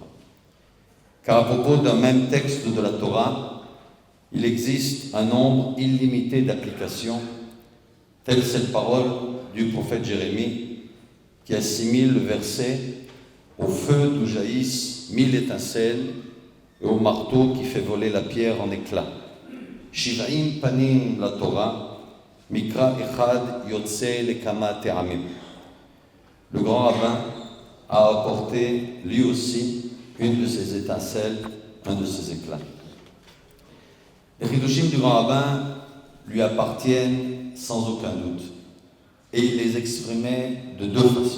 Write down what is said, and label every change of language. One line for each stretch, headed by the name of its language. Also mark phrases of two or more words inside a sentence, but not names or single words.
French: Car à propos d'un même texte de la Torah, il existe un nombre illimité d'applications, telle cette parole du prophète Jérémie qui assimile le verset au feu d'où jaillissent 1000 étincelles et au marteau qui fait voler la pierre en éclats.
Hebrew: שבעים פנים לתורה, מקרא אחד יוצא לכמה טעמים.
French: Le grand rabbin a apporté lui aussi une de ses étincelles, un de ses éclats. Les chidushim du grand rabbin lui appartiennent sans aucun doute, et il les exprimait de deux façons.